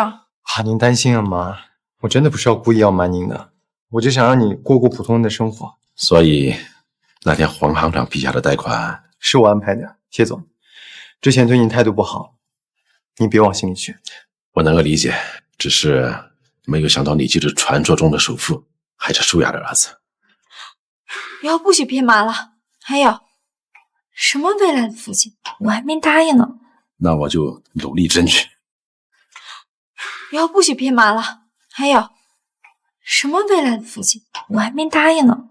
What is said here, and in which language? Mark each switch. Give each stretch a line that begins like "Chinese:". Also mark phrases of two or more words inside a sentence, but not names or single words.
Chinese: 啊，您擔心啊，媽，我真的不是要故意要瞞您的，我就想讓你過普通人的生活。所以，那天黃行長批下的貸款是我安排的，謝總。之前對您態度不好，您別往心裡去。我能夠理解，只是沒有想到你就是傳說中的首富，還是舒雅的兒子。以後不許騙媽了。還有，什麼未來的父親，我還沒答應呢。那我就努力爭取。以後不許騙媽了。還有，什麼未來的父親，我還沒答應呢。